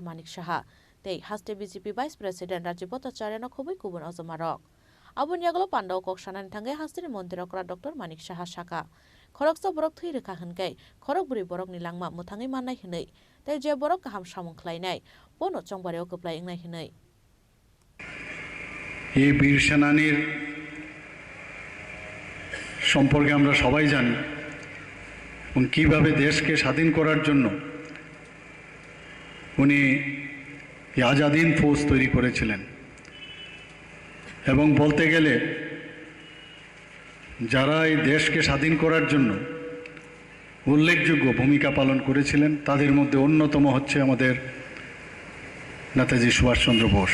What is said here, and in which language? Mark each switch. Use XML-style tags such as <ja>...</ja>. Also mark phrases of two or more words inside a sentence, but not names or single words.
<trp>Manik Shaha Tei haste</trp> <en>BJP Vice President</en> <trp>Rajibota Charena Khobui Kubun Ozomarok. Abun Yaglo Pandao Kok Shanan Tangai Hastini Montri Okra Dr. Manik Shaha Shaka. Khoroksa borok thui rekha hankai khorok buri borok ni langma muthangai mannai hinai. Tei je borok kaham samung khlainai bono chongbareo koplai ingnai hinai.</trp> <bn>এই বীর সেনানীর সম্পর্কে আমরা সবাই জানি এবং কিভাবে দেশকে স্বাধীন করার জন্য উনি আজাদিন ফৌজ তৈরি করেছিলেন এবং বলতে গেলে যারা এই দেশকে স্বাধীন করার জন্য উল্লেখযোগ্য ভূমিকা পালন করেছিলেন তাদের মধ্যে অন্যতম হচ্ছে আমাদের নেতাজি সুভাষচন্দ্র বোস।</bn>